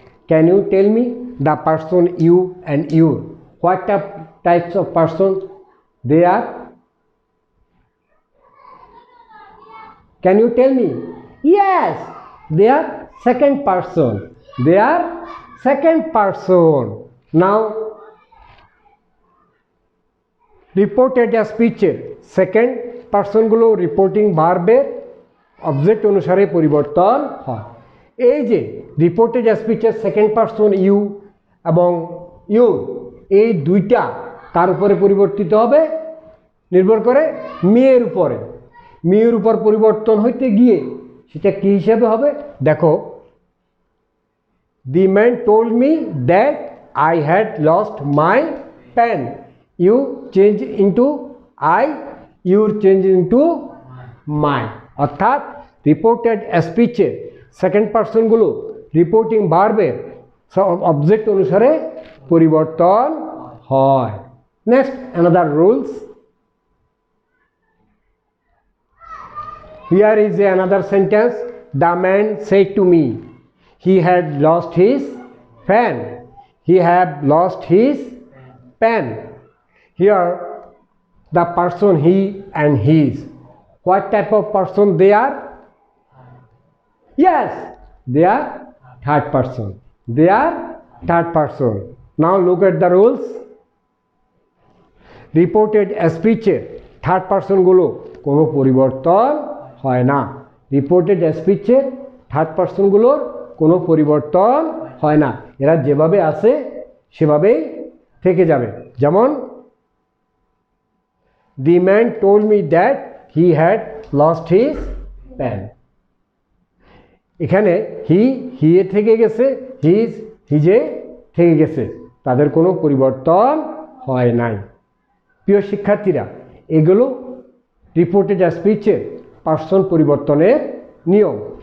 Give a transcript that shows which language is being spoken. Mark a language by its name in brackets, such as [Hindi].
[English] Can you tell me the person you and you? What types of persons they are? Can you tell me? Yes, they are second person. They are second person. [Bangla] Now, reported স্পিচের second পারসনগুলো reporting ভার্বের object অনুসারে পরিবর্তন হয়। এই যে reported স্পিচের second person you এবং you, এই দুইটা কার উপরে পরিবর্তিত হবে? নির্ভর করে মেয়ের উপরে। মেয়ের উপর পরিবর্তন হইতে গিয়ে সেটা কী হিসাবে হবে? দেখো, [English] The man told me that I had lost my pen. You change into I, you change into my. [Bangla] অর্থাৎ রিপোর্টেড স্পিচের সেকেন্ড পারসনগুলো রিপোর্টিং ভার্বের অবজেক্ট অনুসারে পরিবর্তন হয়। [English] Next, another rules. Here is another sentence. The man said to me, he had lost his pen. He had lost his pen. Here the person he and his. What type of person they are? Yes, they are third person. They are third person. Now look at the rules. [Bangla] Reported speech third পারসনগুলো কোনো পরিবর্তন হয় না। Reported স্পিচের third পারসনগুলোর কোনো পরিবর্তন হয় না, এরা যেভাবে আছে সেভাবেই থেকে যাবে। যেমন, [English] the man told me that he had lost his pen. [Bangla] এখানে হি এ থেকে গেছে, হিজে থেকে গেছে, তাদের কোনো পরিবর্তন হয় নাই। প্রিয় শিক্ষার্থীরা, এগুলো রিপোর্টেড স্পিচের পার্সন পরিবর্তনের নিয়ম।